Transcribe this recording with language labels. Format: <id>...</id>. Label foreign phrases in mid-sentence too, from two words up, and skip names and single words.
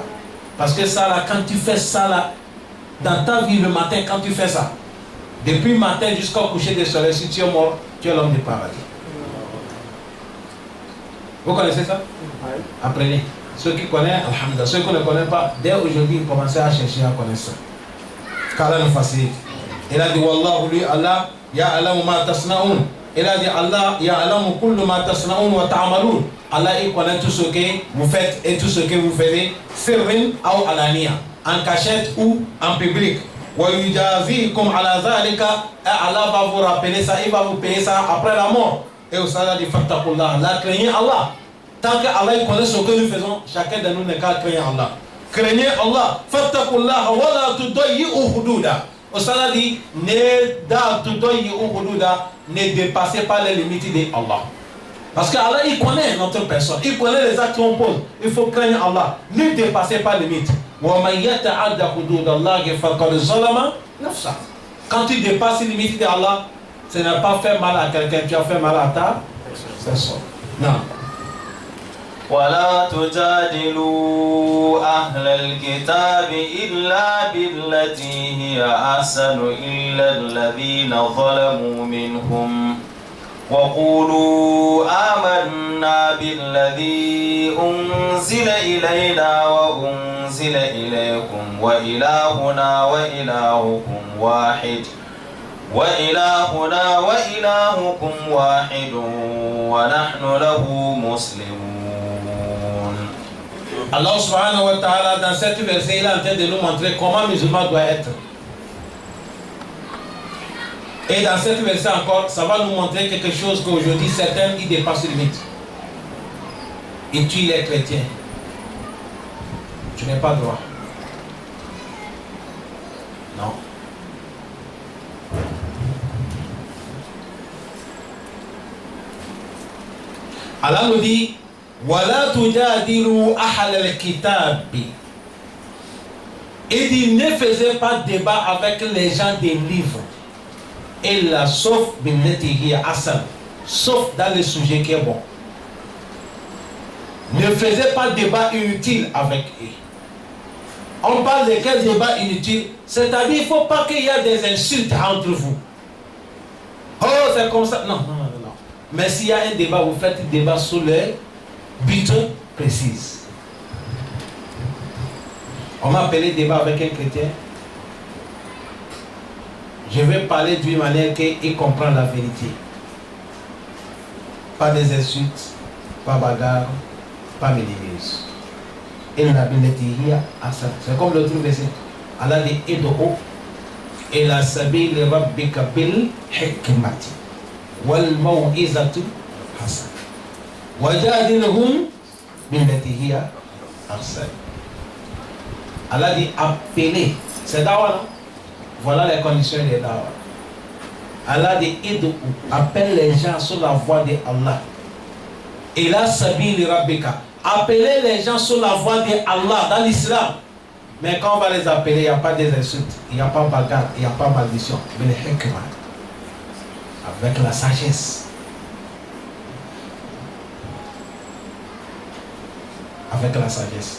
<fr>Parce que ça là, quand tu fais ça là, dans ta vie le matin, quand tu fais ça, depuis le matin jusqu'au coucher du soleil, si tu es mort, tu es l'homme du paradis. Vous connaissez ça? Oui. Apprenez. Ceux qui connaissent, alhamdulillah. Ceux qui ne connaissent pas, dès aujourd'hui, commencez à chercher à connaître ça. Qu'Allah nous facilite. Il a dit,</fr> <ar>Wallahu lui, الله يعلم ما تصنعون.</ar> <fr>Il a dit,</fr> <ar>الله يعلم كل ما تصنعون وتعملون. Allah,</ar> <fr>il connaît tout ce que vous faites et tout ce que vous faites, sirrin ou alaniya, en cachette ou en public.</fr> <ar>وَيُجَازِيكُمْ عَلَى ذَلِكَ.</ar> <fr>Allah va vous rappeler ça, il va vous payer ça après la mort. Et au sallah dit fattaqullah, la craignez Allah. Tant que Allah connaît ce que nous faisons, chacun de nous n'est qu'à craindre Allah. Craignez Allah.</fr> <ar>فاتقوا الله ولا تضيعوا حدوده.</ar> <fr>Au sallah dit ne dépassez pas les limites de Allah. Parce qu'Allah, il connaît notre personne. Il connaît les actes qu'on pose. Il faut craindre Allah. Ne dépassez pas les limites. Quand tu dépasses les limites d'Allah, ce n'est pas faire mal à quelqu'un, tu as fait mal à ta personne. Non.</fr> <ar>ولا تجادلوا أهل الكتاب إلا بالتي هي أحسن إلا الذين ظلموا منهم وقولوا آمنا بالذي أنزل إلينا وأنزل إليكم وإلهنا وإلهكم واحد وإلهنا وإلهكم واحد ونحن له مسلمون. الله سبحانه وتعالى,</ar> <fr>dans cette verset, il est en train de nous montrer comment un musulman doit être. Et dans cette verset encore, ça va nous montrer quelque chose qu'aujourd'hui, certains, ils dépassent les limites. Ils tuent les chrétiens. Tu n'as pas droit. Non. Allah nous dit</fr> <ar>ولا تجادلوا أهل الكتاب.</ar> <fr>Il dit ne faisez pas débat avec les gens des livres.</fr> <ar>Illa sauf بالتي هي حسن.</ar> <fr>Sauf dans le sujet qui est bon. Ne faisez pas débat inutile avec eux. On parle de quel débat inutile? C'est-à-dire il ne faut pas qu'il y ait des insultes entre vous. Oh, c'est comme ça. Non. Mais s'il y a un débat, vous faites un débat sur les buts précis. On m'a appelé débat avec un chrétien. Je vais parler d'une manière qu'il comprend la vérité. Pas des insultes, pas bagarre, pas minimise. C'est comme l'autre verset. Allah dit</fr> <ar>ادعوا إلى سبيل ربك بالحكمة والموعظة الحسنة وجادلهم بالتي هي أحسن.</ar> <fr>Allah dit appeler. C'est dawa, non? Voilà les conditions des dawa. Allah dit Id'u, appelle les gens sur la voie de Allah.</fr> <ar>إلى سبيل ربك.</ar> <fr>Appeler les gens sur la voie de Allah dans l'islam. Mais quand on va les appeler, il n'y a pas des insultes, il n'y a pas bagarre, il n'y a pas maldition. Mais le hikmah, avec la sagesse. Avec la sagesse.</fr>